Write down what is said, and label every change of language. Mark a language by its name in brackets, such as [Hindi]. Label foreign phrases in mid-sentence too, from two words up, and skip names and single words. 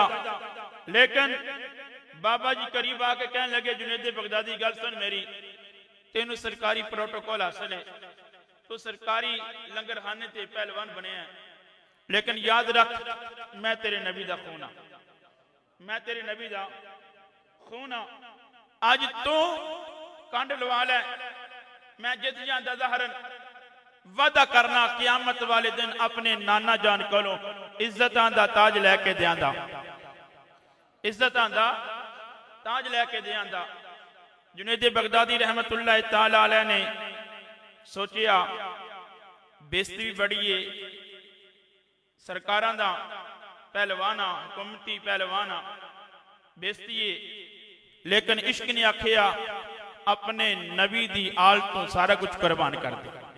[Urdu] لیکن بابا جی قریب آکے کہنے لگے جنید بغدادی [Punjabi] گل سن میری, [Urdu] تین سرکاری پروٹوکول حاصل ہے، تو سرکاری لنگر خانے سے پہلوان بنے ہیں، لیکن یاد رکھ میں تیرے نبی کا خون ہاں، میں تیرے نبی کا خون ہاں. [Punjabi] اج تو کنڈ لوا لے، میں جت جاتا جہران، وعدہ کرنا قیامت والے دن اپنے نانا جان کولوں عزتاں دا تاج لیکے دیندا، عزتاں دا تاج لیکے دیندا. جنید بغدادی رحمۃ اللہ تعالیٰ علیہ نے سوچیا بےعزتی بھی بڑی ہے، سرکاراں دا پہلوان آ، حکومتی پہلوان آ، بےعزتی ہے. لیکن عشق نے آکھیا اپنے نبی دی آل تو سارا کجھ قربان کر دے.